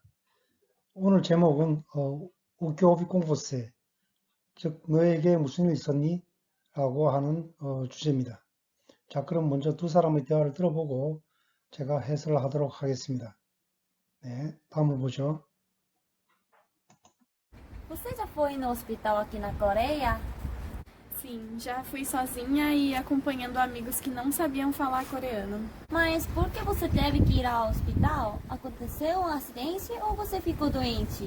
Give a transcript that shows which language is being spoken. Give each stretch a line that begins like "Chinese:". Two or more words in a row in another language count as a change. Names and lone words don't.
Korean: 오늘 제목은
Portuguese: o que houve com você,
Korean: 즉 너에게 무슨 일 있었니? 라고 하는 주제입니다. 자, 그럼 먼저 두 사람의 대화를 들어보고 제가 해설을 하도록 하겠습니다. 네, 다음을 보죠.
Portuguese: Você já foi no hospital aqui na Coreia? Sim, já fui sozinha e acompanhando amigos que não sabiam falar coreano. Mas por que você teve que ir ao hospital? Aconteceu um acidente ou você ficou doente?